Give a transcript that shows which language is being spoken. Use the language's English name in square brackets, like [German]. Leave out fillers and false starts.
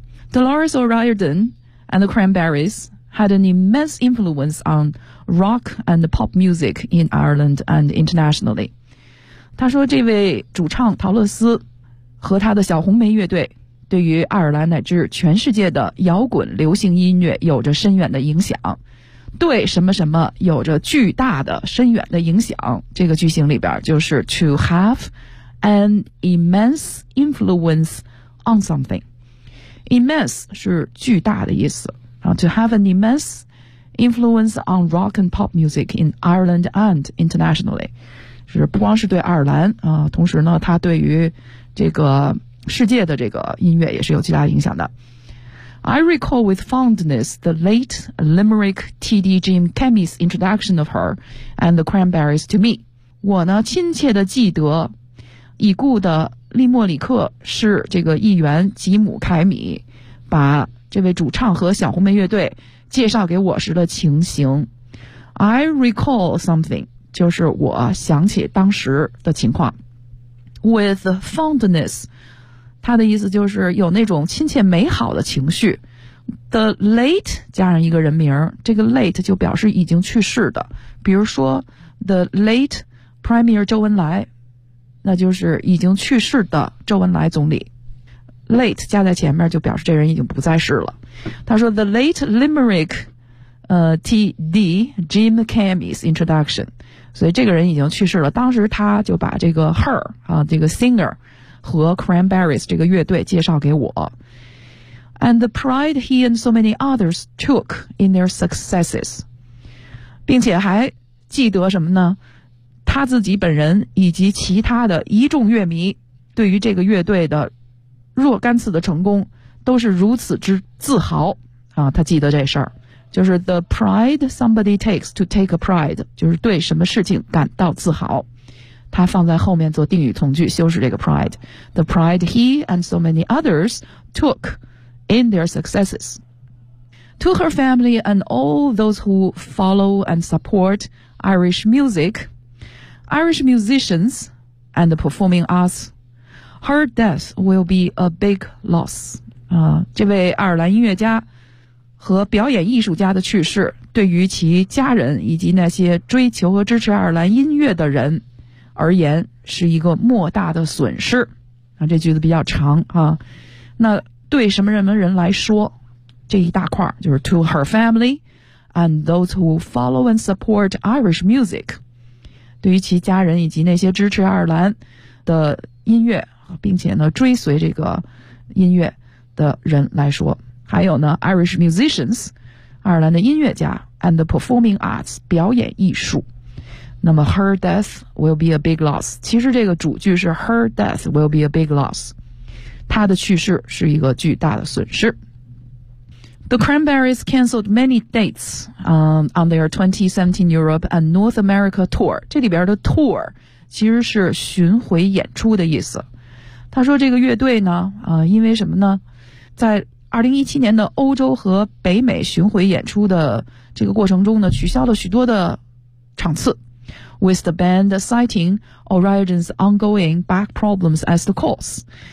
[English] Dolores O'Riordan and the Cranberries had an immense influence on rock and pop music in Ireland and internationally. [Chinese] 他说这位主唱陶乐斯和他的小红梅乐队对于爱尔兰乃至全世界的摇滚流行音乐有着深远的影响，对什么什么有着巨大的深远的影响。这个句型里边就是 [English] to have an immense influence on something. Immense [Chinese] 是巨大的意思。 [English] To have an immense influence on rock and pop music in Ireland and internationally. [Chinese] 是不光是对爱尔兰，同时呢，他对于这个世界的这个音乐也是有极大影响的。 [English] I recall with fondness the late Limerick T.D. Jim Kemmy's introduction of her and the Cranberries to me. [Chinese] 我呢亲切地记得已故的利莫里克是这个议员吉姆·凯米把这位主唱和小红梅乐队介绍给我时的情形。 [English] I recall something, [Chinese] 就是我想起当时的情况。 [English] With fondness, [Chinese] 它的意思就是有那种亲切美好的情绪。 [English] The late [Chinese] 加上一个人名，这个 late 就表示已经去世的。比如说 , [English] the late Premier [Chinese] 周恩来，那就是已经去世的周恩来总理。 late 加在前面就表示这人已经不在世了。他说 , [English] the late Limerick, [Chinese] T.D. [English] Jim Kemmy's introduction. [Chinese] 所以这个人已经去世了，当时他就把这个 her,这个 singer 和 Cranberries 这个乐队介绍给我。 [English] And the pride he and so many others took in their successes. [Chinese] 并且还记得什么呢？他自己本人以及其他的一众乐迷对于这个乐队的若干次的成功都是如此之自豪啊，他记得这事儿。就是 [English] the pride somebody takes to take a pride, [Chinese] 就是对什么事情感到自豪。他放在后面做定语从句修饰这个 pride。 [English] The pride he and so many others took in their successes. To her family and all those who follow and support Irish music, Irish musicians and the performing arts, her death will be a big loss. [Chinese] 这位爱尔兰音乐家和表演艺术家的去世对于其家人以及那些追求和支持爱尔兰音乐的人而言是一个莫大的损失。啊，这句子比较长啊。那对什么人来说，这一大块就是 [English] to her family and those who follow and support Irish music, [Chinese] 对于其家人以及那些支持爱尔兰的音乐并且呢追随这个音乐的人来说。还有呢 , [English] Irish musicians, [Chinese] 爱尔兰的音乐家 , [English] and the performing arts, [Chinese] 表演艺术。那么 [English] ,her death will be a big loss. [Chinese] 其实这个主句是 [English] ,her death will be a big loss. [Chinese] 她的去世是一个巨大的损失。 [English] The Cranberries canceled many dates, on their 2017 Europe and North America tour. [Chinese] 这里边的 tour, 其实是巡回演出的意思。他说这个乐队呢因为什么呢，在2017年的欧洲和北美巡回演出的这个过程中呢取消了许多的场次。 [English] With the band citing Orion's ongoing back problems as the cause.